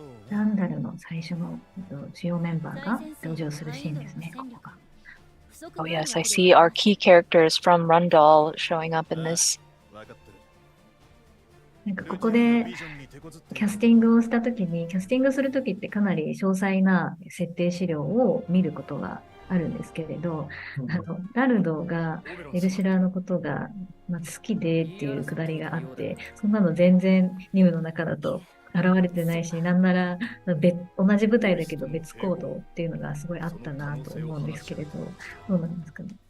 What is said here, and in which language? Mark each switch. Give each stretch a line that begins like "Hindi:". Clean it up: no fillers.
Japanese: ランダルの最初の主要メンバーが登場するシーンですね、ここが。
English: Oh yes, I see our key characters from Rundall showing up in this.
Japanese: なんかここでキャスティングをしたときに、キャスティングするときってかなり詳細な設定資料を見ることがあるんですけれど、ラルドがエルシラーのことが、好きでっていうくだりがあって、そんなの全然ニムの中だと現れてないし、なんなら同じ舞台だけど別行動っていうのがすごいあったなと思うんですけれど、どうなんですかね。